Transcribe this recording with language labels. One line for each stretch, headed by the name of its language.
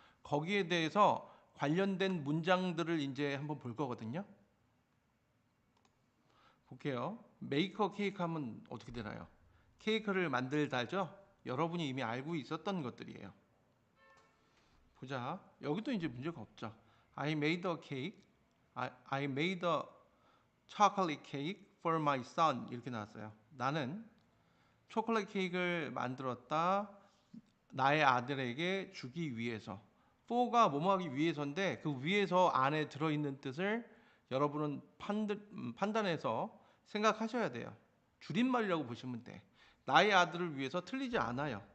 Korean: 거기에 대해서 관련된 문장들을 이제 한번 볼 거거든요. 볼게요. 메이커 케이크 하면 어떻게 되나요? 케이크를 만들다죠? 여러분이 이미 알고 있었던 것들이에요. 보자. 여기도 이제 문제가 없죠.
English: I made a cake. I made a chocolate cake for my son.
Korean: 이렇게 나왔어요. 나는 초콜릿 케이크를 만들었다. 나의 아들에게 주기 위해서. for가 뭐뭐 하기 위해서인데 그 위해서 안에 들어있는 뜻을 여러분은 판단해서 생각하셔야 돼요. 줄임말이라고 보시면 돼. 나의 아들을 위해서 틀리지 않아요.